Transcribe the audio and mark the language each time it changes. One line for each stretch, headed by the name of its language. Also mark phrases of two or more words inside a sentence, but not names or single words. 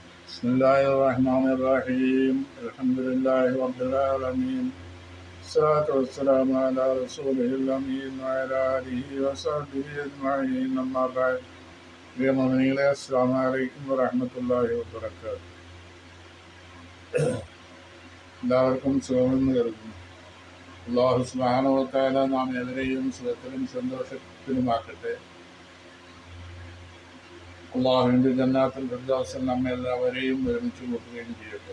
Arabic: بسم الله الرحمن الرحيم الحمد لله رب العالمين الصلاة والسلام على رسوله الأمين وعلى آله وصحبه أجمعين أما بعد പ്രിയമുഅ്മിനീങ്ങളെ السلام عليكم ورحمة الله وبركاته.
Malayalam: എല്ലാവർക്കും സുഖമെന്ന് കരുതുന്നു.
Arabic: الله سبحانه وتعالى
Malayalam: നാം ഏവരെയും സുഖത്തിലും സന്തോഷത്തിലുമാക്കട്ടെ. അള്ളാഹുവിൻ്റെ ജന്നാത്തുൽ ഫിർദൗസിൽ നമ്മെ എല്ലാവരെയും ഒരുമിച്ച് കൂട്ടുകയും ചെയ്യട്ടെ.